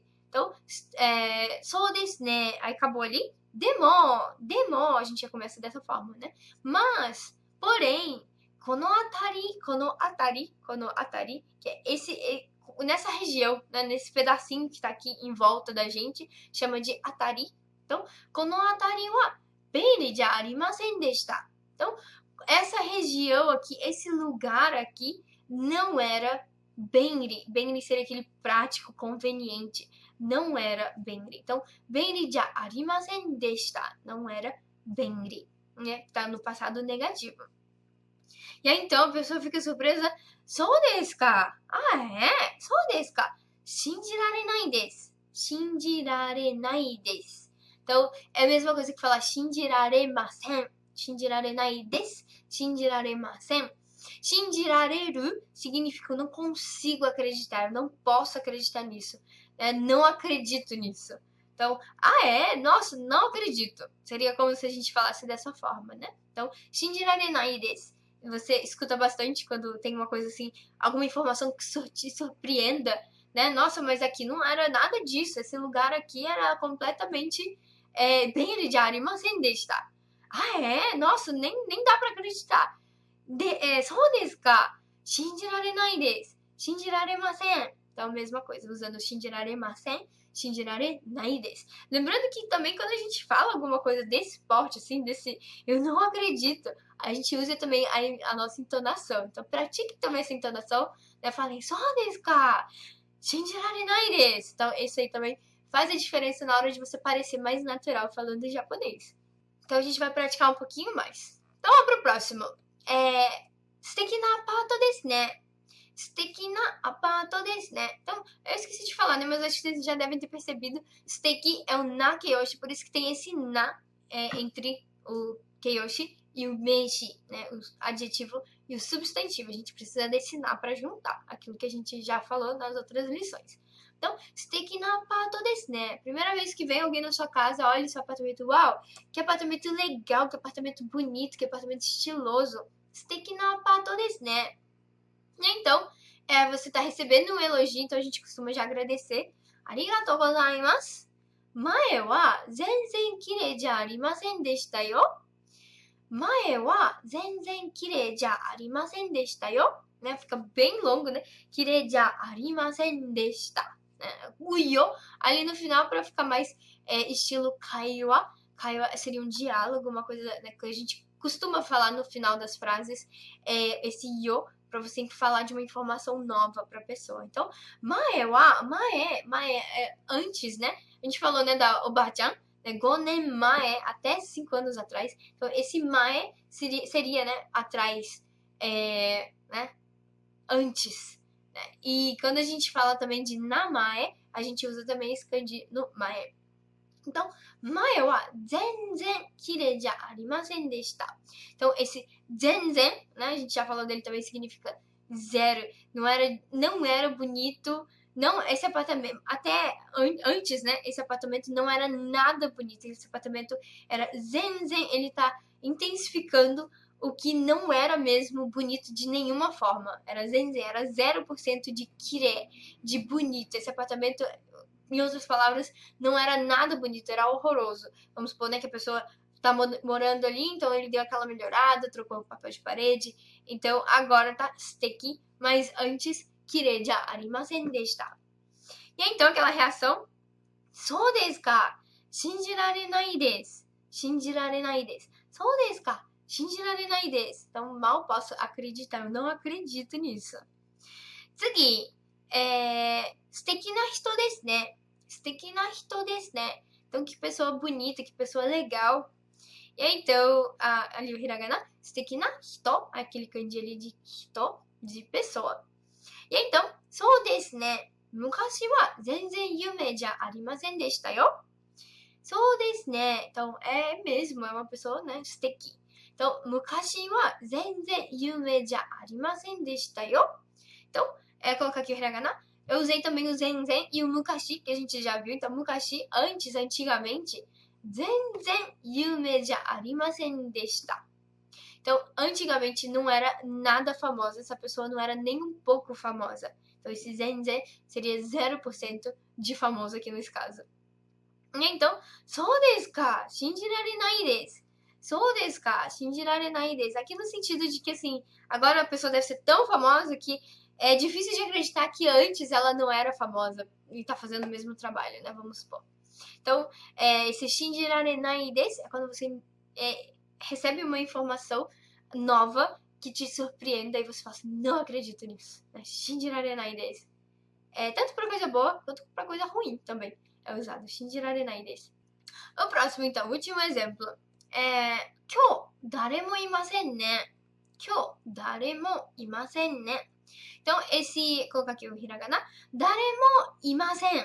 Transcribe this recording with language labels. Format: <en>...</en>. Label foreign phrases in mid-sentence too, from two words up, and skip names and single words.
<pt>Então,</pt> <ja>そうですね,</ja> <pt>aí acabou ali, demo, a gente já começa dessa forma, né? Mas, porém,</pt> <ja>この辺り,</ja> <pt>que é nessa região, né, nesse pedacinho que tá aqui em volta da gente, chama de atari. Então,</pt> <ja>この辺りは便利じゃありませんでした.</ja> <pt>Então, essa região aqui, esse lugar aqui, não era benri. Benri seria aquele prático, conveniente. Não era benri. Então,</pt> <ja>便利じゃありませんでした.</ja> <pt>Não era benri. Né? Tá no passado negativo. E aí, então, a pessoa fica surpresa.</pt> <ja>そうですか?</ja> <pt>Ah, é?</pt> <ja>そうですか? 信じられないです。信じられないです.</ja> <pt>Então, é a mesma coisa que falar shinjiraremasen.</pt> <ja>信じられないです. 信じられません.</ja> <pt>Shinjirareru significa eu não consigo acreditar, eu não posso acreditar nisso. Não acredito nisso. Então, ah é? Nossa, não acredito. Seria como se a gente falasse dessa forma, né? Então,</pt> <ja>信じられないです.</ja> <pt>Você escuta bastante quando tem uma coisa assim, alguma informação que te surpreenda, né? Nossa, mas aqui não era nada disso. Esse lugar aqui era completamente bem de</pt> <ja>ありませんでした.</ja> <pt>Ah, é? Nossa, nem dá pra acreditar.</pt> <ja>そうですか? 信じられないです.</ja> <pt>Shinjiraremasen. Então, a mesma coisa, usando shinjiraremasen,</pt> <ja>信じられないです.</ja> <pt>Lembrando que também quando a gente fala alguma coisa desse porte, assim, desse eu não acredito, a gente usa também a nossa entonação. Então, pratique também essa entonação, né?</pt> <ja>Falem, そうですか? 信じられないです.</ja> <pt>Então, isso aí também faz a diferença na hora de você parecer mais natural falando em japonês. Então, a gente vai praticar um pouquinho mais. Então, vamos pro próximo.</pt> <ja>素敵なアパートですね。素敵なアパートですね.</ja> <pt>Então, eu esqueci de falar, né? Mas acho que vocês já devem ter percebido. Suteki é o</pt> <ja>な形容詞,</ja> <pt>por isso que tem esse na entre o keiyoshi e o meishi, né? O adjetivo e o substantivo. A gente precisa desse na para juntar aquilo que a gente já falou nas outras lições. Então,</pt> <ja>素敵なアパートですね.</ja> <pt>Primeira vez que vem alguém na sua casa, olha o seu apartamento, uau, que apartamento legal, que apartamento bonito, que apartamento estiloso.</pt> <ja>素敵なアパートですね.</ja> <pt>Então, você está recebendo um elogio, então a gente costuma já agradecer.</pt> <ja>ありがとうございます。前は全然綺麗じゃありませんでしたよ. 前は全然綺麗じゃありませんでしたよ.</ja> <pt>Né? Fica bem longo, né?</pt> <ja>綺麗じゃありませんでした.</ja> <pt>O yo ali no final para ficar mais estilo kaiwa. Kaiwa seria um diálogo, uma coisa, né, que a gente costuma falar no final das frases. Esse yo para você falar de uma informação nova para a pessoa. Então, mae é antes, né? A gente falou, né, da Oba-chan, né,</pt> <ja>五年前,</ja> <pt>até 5 anos atrás. Então, esse mae seria né, atrás, né, antes. Né? E quando a gente fala também de namae, a gente usa também esse kanji no mae.</pt> <ja>Então, 前は全然綺麗じゃありませんでした.</ja> <pt>Então, esse zenzen, né, a gente já falou dele também, significa zero. Não era bonito. Não, esse apartamento, até antes, né, esse apartamento não era nada bonito. Esse apartamento era zenzen, ele tá intensificando o que não era mesmo bonito de nenhuma forma. Era zenzen, era 0% de kirei, de bonito. Esse apartamento, em outras palavras, não era nada bonito, era horroroso. Vamos supor, né, que a pessoa tá morando ali, então ele deu aquela melhorada, trocou o papel de parede, então agora tá suteki, mas antes</pt> <ja>綺麗じゃありませんでした.</ja> <pt>E aí, então aquela reação,</pt> <ja>そうですか? 信じられないです。信じられないです. そうですか? 信じられないです.</ja> <pt>Então mal posso acreditar, eu não acredito nisso.</pt> <ja>次、素敵な人ですね. 素敵な人ですね.</ja> <pt>Então que pessoa bonita, que pessoa legal. E aí, então, ali o hiragana,</pt> <ja>素敵な人,</ja> <pt>aquele kanji ali de hito, de pessoa. E aí, então,</pt> <ja>そうですね. 昔は全然夢じゃありませんでしたよ. そうですね.</ja> <pt>Então, é mesmo, é uma pessoa, né,</pt> <ja>素敵. Então, 昔は全然有名じゃありませんでしたよ.</ja> <pt>Então, colocar aqui o hiragana. Eu usei também o zenzen e o mukashi, que a gente já viu. Então, mukashi, antes, antigamente,</pt> <ja>全然夢じゃありませんでした.</ja> <pt>Então, antigamente não era nada famosa. Essa pessoa não era nem um pouco famosa. Então, esse zenzen seria 0% de famoso aqui nesse caso. Então,</pt> <ja>そうですか, 信じられないです. そうですか, 信じられないです.</ja> <pt>Aqui no sentido de que, assim, agora a pessoa deve ser tão famosa que é difícil de acreditar que antes ela não era famosa e tá fazendo o mesmo trabalho, né? Vamos supor. Então, esse</pt> <ja>信じられないです</ja> <pt>é quando você recebe uma informação nova que te surpreenda e você fala assim, não acredito nisso.</pt> <ja>信じられないです.</ja> <pt>Tanto pra coisa boa quanto pra coisa ruim também é usado.</pt> <ja>信じられないです.</ja> <pt>O próximo, então, último exemplo.</pt> <ja>今日誰もいませんね. 今日誰もいませんね.</ja> <pt>Então, esse, colocar aqui o hiragana,</pt> <ja>誰もいません.</ja>